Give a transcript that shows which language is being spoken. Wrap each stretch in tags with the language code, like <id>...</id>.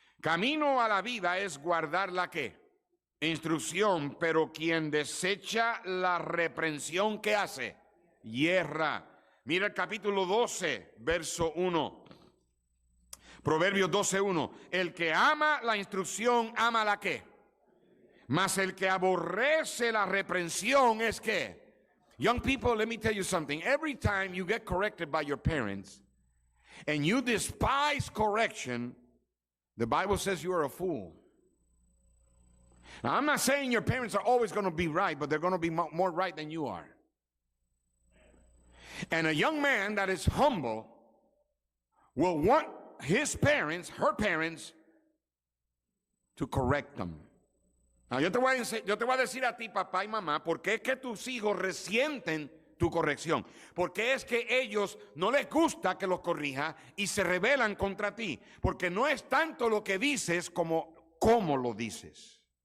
<es>Camino a la vida es guardar la ¿qué? Instrucción, pero quien desecha la reprensión, ¿qué hace? Hierra. Mira el capítulo 12, verso 1. Proverbios 12:1. El que ama la instrucción, ama la ¿qué? Mas el que aborrece la reprensión es ¿qué?</es> <en>Young people, let me tell you something. Every time you get corrected by your parents and you despise correction, the Bible says you are a fool. Now, I'm not saying your parents are always going to be right, but they're going to be more right than you are. And a young man that is humble will want his parents, her parents, to correct them.</en> <es>Now, yo te voy a decir a ti, papá y mamá, por qué es que tus hijos resienten tu corrección. Porque es que ellos no les gusta que los corrija y se rebelan contra ti. Porque no es tanto lo que dices como cómo lo dices.</es>